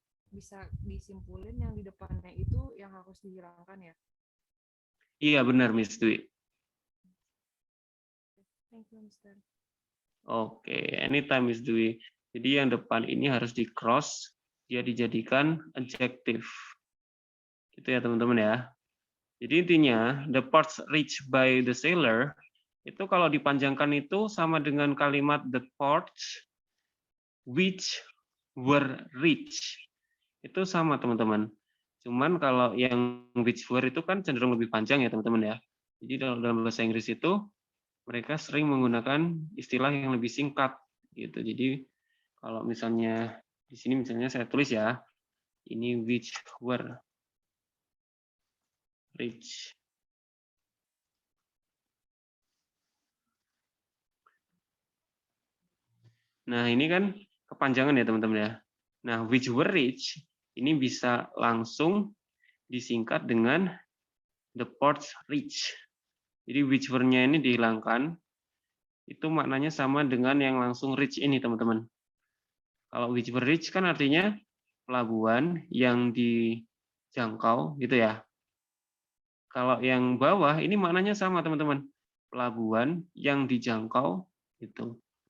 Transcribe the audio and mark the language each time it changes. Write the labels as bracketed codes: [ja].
[id] Bisa disimpulin yang di depannya itu yang harus dihilangkan ya. Iya, benar Miss Dwi. [en] Thank you, Mister. Oke, anytime Miss Dwi. [id] Jadi yang depan ini harus di cross, dia dijadikan adjective. Gitu ya teman-teman ya. Jadi intinya [en] the parts reached by the sailor [id] itu kalau dipanjangkan itu sama dengan kalimat [en] the parts which were reached. [id] Itu sama teman-teman. Cuman kalau yang which were itu kan cenderung lebih panjang ya teman-teman ya. Jadi dalam bahasa Inggris itu mereka sering menggunakan istilah yang lebih singkat gitu. Jadi kalau misalnya di sini misalnya saya tulis ya, ini which were reached. Nah, ini kan kepanjangan ya teman-teman ya. Nah, which were reached ini bisa langsung disingkat dengan the ports reached. Jadi which were-nya ini dihilangkan, itu maknanya sama dengan yang langsung reach ini teman-teman. Kalau which were reached kan artinya pelabuhan yang dijangkau gitu ya. Kalau yang bawah ini maknanya sama teman-teman. Pelabuhan yang dijangkau gitu.